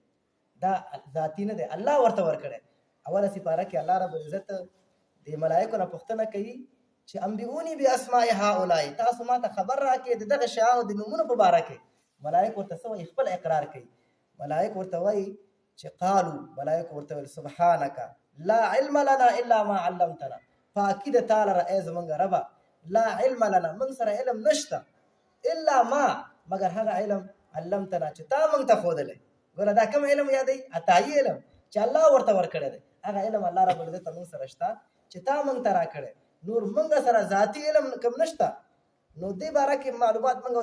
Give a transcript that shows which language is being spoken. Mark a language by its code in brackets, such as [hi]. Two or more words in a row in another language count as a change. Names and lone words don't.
[ps] دا ذاتي نه دی الله ورته ورکړی اوله سپاره کې الله [ar] رب العزت [ps] د ملایکو نه پوښتنه کوي چې [ar] انبئوني باسماء هؤلاء [ps] تاسو ما ته خبر راکړئ د دغه شیانو د نومونو په باره کې ملایک ورته څه وایي خپل اقرار کوي ملایک ورته وایي چې قالو ملایک ورته ویل سبحانک [ar] لا علم لنا الا ما علمتنا [ps] پاکي د تا لره ای زمونږ ربه [ar] لا علم لنا [ps] موږ سره علم نشته [ar] الا ما [ps] مگر هغه علم علمتنا چې تا موږ ته ښودلی ګوره دا کوم علم یادوي عطایي علم چې الله ورته ورکړی دی هغه علم الله [ar] رب العزت [ps] موږ سره شته چې تا موږ ته راکړی نور موږ سره ذاتي علم کوم نشته نو دې باره کې معلومات